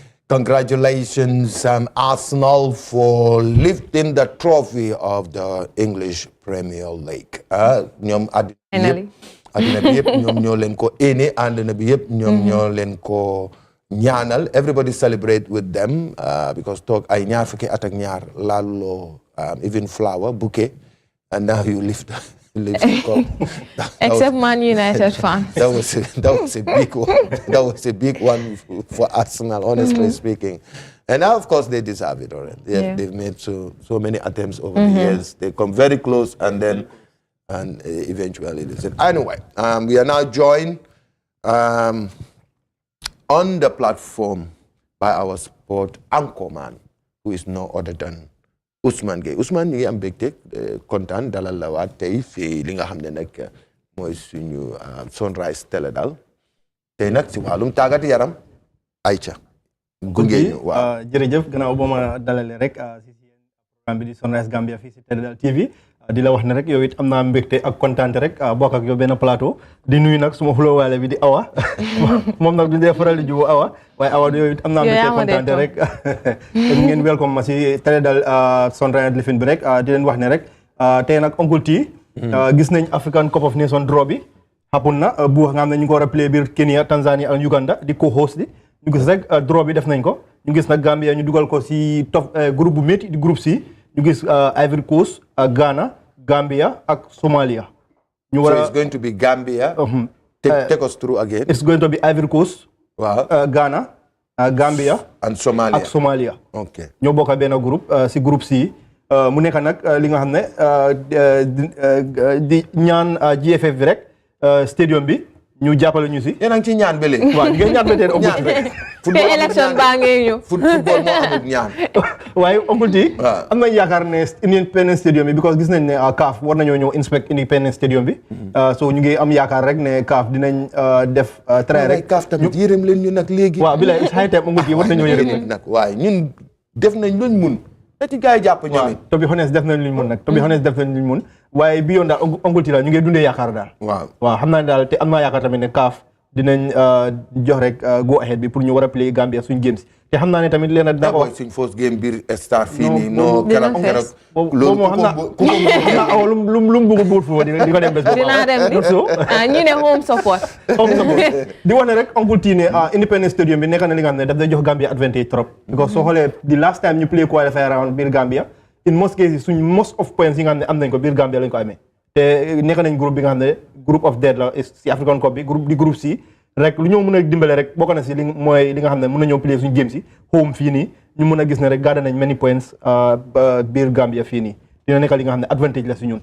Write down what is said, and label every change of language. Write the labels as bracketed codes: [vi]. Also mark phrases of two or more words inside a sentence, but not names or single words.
[en] Congratulations, Arsenal, for lifting the trophy of the English Premier League. [wo] ñoom àddina bi yëpp ñoom ñoo leen ko éene àddina bi yëpp ñoom ñoo leen ko ñaanal. [en] Everybody celebrate with them because [wo] toog ay ñaar fukki at ak ñaar laaluloo [en] even flower bouquet, and now you lift the cup. Except Man United fan. That was a big one. That was a big one for Arsenal, honestly speaking. And now, of course, they deserve it already. They've made so many attempts over the years. They come very close, and eventually they said. Anyway, we are now joined on the platform by our sport anchorman, who is no other than Ousmane Gueye. [wo] Ousmane, ñu ngi am mbégte kontaan dalal la waat tey fii li nga xam ne nag mooy suñu Sunrise Teledal tey nag si wàllum tàggat yaram ayca gunge ñu waaw jërëjëf gannaaw ba ma dalalee rek si programme bi di Sunrise Gambia fii si Teledal TV di la wax ne rek yow it am naa mbégte ak kontaan rek bokk ak yow benn plateau di nuyu nag suma xulóowaale bi di Awa moom nag du dee faral di jubóo Awa waaye Awa yow it am naa mbégte kontaan rek ngeen welcome ma si Teledal Sunrise lifin bi rek di leen wax ne rek tey nag Uncle T gis nañ African Cup of Nations draw bi happen na bu nga xam ne ñu ko war a play biir Kenya Tanzania ak Uganda di co-host di ñu gis rek draw bi def nañ ko ñu gis nag Gambia ñu dugal ko si top groupe bu métti di groupe C ñu gis Ivory Coast Ghana Gambia ak Somalia. [en] So it's going to be Gambia. Take us through again. It's going to be Ivory Coast. Wow. Ghana, Gambia. and Somalia. [wo] Ak Somalia. [en] Okay. [wo] ñoo bokk benn groupe si groupe C. mu nekk nag li nga xam ne di ñaan GFF bi rek stadium bi ñu jàppale ñu si. yéen a ngi ci ñaan ba léegi. waaw ngeen ñaan ba tey ñaan te élection baa ngay ñëw. football moo amul ñaan. waaye Uncle T am nañ yaakaar ne Independence Stadium bi because gis nañ ne CAF war nañoo ñëw inspect Independence Stadium bi. so ñu ngi am yaakaar rek ne CAF dinañ def trait rek. CAF tamit yërëm leen ñu nag léegi. waaw bi la [en] it's high time [wo] Uncle T war nañoo yërëm nag waaye ñun def nañ luñ mun. te ci gars yi jàpp ñoom it. [en] to be honest [wo] def nañ luñ mun nag. [en] to be honest [wo] def nañ luñ mun waaye bi yoon daal Uncle T daal ñu ngi dundee yaakaar daal. waaw xam naa ne daal te am naa yaakaar tamit ne CAF dinañ jox rek [en] go ahead [wo] bi pour ñu war a play Gambia suñ games te xam naa ne tamit leen dina ko suñ [en] first game [wo] biir star fii nii non keroog loolu moom xam naa lu mu bëgg buur fu di ko dem bés boobu dinaa dem bi ñu ne [en] home support [wo] di wax ne rek Uncle T ne Independence Stadium bi nekk na li nga xam ne daf day jox Gambia advantage trop because soo xoolee [en] the last time [wo] ñu play [en] qualifier round [wo] biir Gambia [en] in most cases [wo] suñ [en] most of points [wo] yi nga xam ne am nañ ko biir Gambia lañ ko amee te nekk nañ groupe bi nga xam ne [en] group of dead [wo] la si African Cup bi groupe di groupe C rek lu ñëw mën a dimbale rek bokk na si li mooy li nga xam ne mën na ñëw play suñu game si home fii nii ñu mën a gis ne rek gardé nañ [en] many points [wo] biir Gambia fii nii dina nekk li nga xam ne advantage la si ñun.